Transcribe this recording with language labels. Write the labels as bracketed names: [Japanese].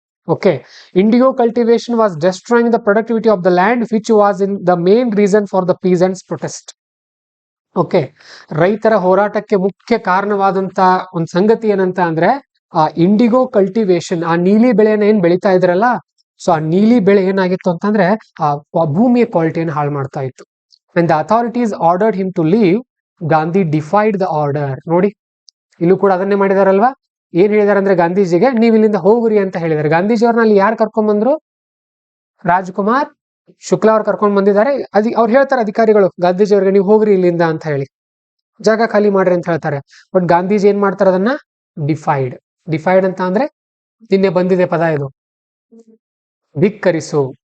[English] Okay, indigo cultivation was destroying the productivity of the land which was in the main reason for the peasants protest. [Kannada] Okay, ರೈತರ ಹೋರಾಟಕ್ಕೆ ಮುಖ್ಯ ಕಾರಣವಾದಂತ ಒಂದು ಸಂಗತಿ ಏನಂತ ಅಂದ್ರೆ ಆ ಇಂಡಿಗೋ ಕಲ್ಟಿವೇಶನ್, ಆ ನೀಲಿ ಬೆಳೆಯನ್ನ ಏನ್ ಬೆಳೀತಾ ಇದ್ರಲ್ಲ, ಸೊ ಆ ನೀಲಿ ಬೆಳೆ ಏನಾಗಿತ್ತು ಅಂತಂದ್ರೆ ಆ ಭೂಮಿಯ ಕ್ವಾಲಿಟಿಯನ್ನು ಹಾಳು ಮಾಡ್ತಾ ಇತ್ತು. [English] When the authorities ordered him to leave, Gandhi defied the order. [Kannada] ನೋಡಿ, ಇಲ್ಲೂ ಕೂಡ ಅದನ್ನೇ ಮಾಡಿದಾರಲ್ವಾ. ಏನ್ ಹೇಳಿದಾರೆ ಅಂದ್ರೆ ಗಾಂಧೀಜಿಗೆ ನೀವ್ ಇಲ್ಲಿಂದ ಹೋಗ್ರಿ ಅಂತ ಹೇಳಿದಾರೆ. ಗಾಂಧೀಜಿ ಅವ್ರನ್ನ ಅಲ್ಲಿ ಯಾರು ಕರ್ಕೊಂಡ್ ಬಂದ್ರು, ರಾಜ್ಕುಮಾರ್ ಶುಕ್ಲಾ ಅವ್ರು ಕರ್ಕೊಂಡ್ ಬಂದಿದ್ದಾರೆ. ಅವ್ರು ಹೇಳ್ತಾರೆ ಅಧಿಕಾರಿಗಳು ಗಾಂಧೀಜಿ ಅವ್ರಿಗೆ ನೀವು ಹೋಗ್ರಿ ಇಲ್ಲಿಂದ ಅಂತ ಹೇಳಿ, ಜಾಗ ಖಾಲಿ ಮಾಡ್ರಿ ಅಂತ ಹೇಳ್ತಾರೆ. ಬಟ್ ಗಾಂಧೀಜಿ ಏನ್ ಮಾಡ್ತಾರೆ, ಅದನ್ನ ಡಿಫೈಡ್. ಡಿಫೈಡ್ ಅಂತ ಅಂದ್ರೆ ನಿನ್ನೆ ಬಂದಿದೆ ಪದ ಇದು, ಧಿಕ್ಕರಿಸು.